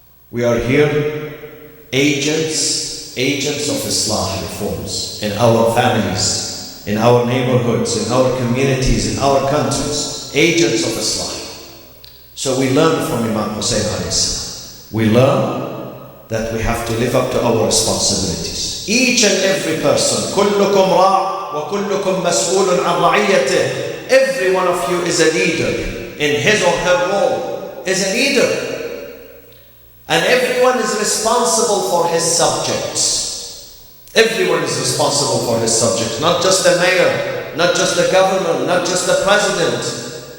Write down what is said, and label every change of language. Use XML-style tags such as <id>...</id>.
<en>We are here agents of Islam reforms in our families, in our neighborhoods, in our communities, in our countries. Agents of Islam. So we learn from Imam Hussein alayhi salam. We learn that we have to live up to our responsibilities. Each and every person,</en> <ar>كلكم راع وكلكم مسؤول عن رعيته.</ar> <en>Every one of you is a leader in his or her role, is a leader. And everyone is responsible for his subjects. Everyone is responsible for his subjects, not just the mayor, not just the governor, not just the president.</en>